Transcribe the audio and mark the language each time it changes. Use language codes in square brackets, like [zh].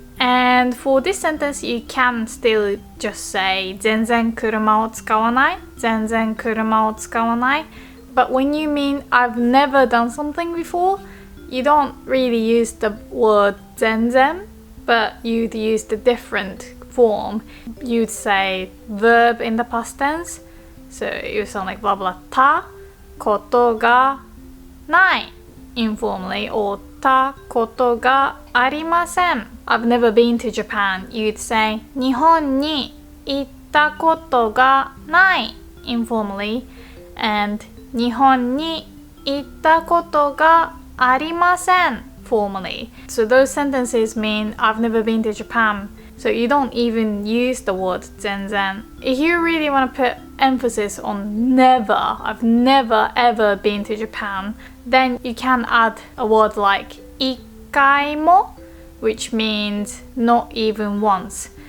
[en] And for this sentence, you can still just say [ja] 全然車を使わない全然車を使わない [en] But when you mean I've never done something before, you don't really use the word 全然, but you'd use the different form. You'd say verb in the past tense, so it would sound like blah blah [ja] たことがない [en] informally, or [ja] たことがありません [en] I've never been to Japan. You'd say [ja] 日本に行ったことがない [en] informally, and [ja] 日本に行ったことがありません [en] formally. So those sentences mean I've never been to Japan. So you don't even use the word 全然 If you really want to put emphasis on never, I've never ever been to Japan, then you can add a word like 一回も which means not even once.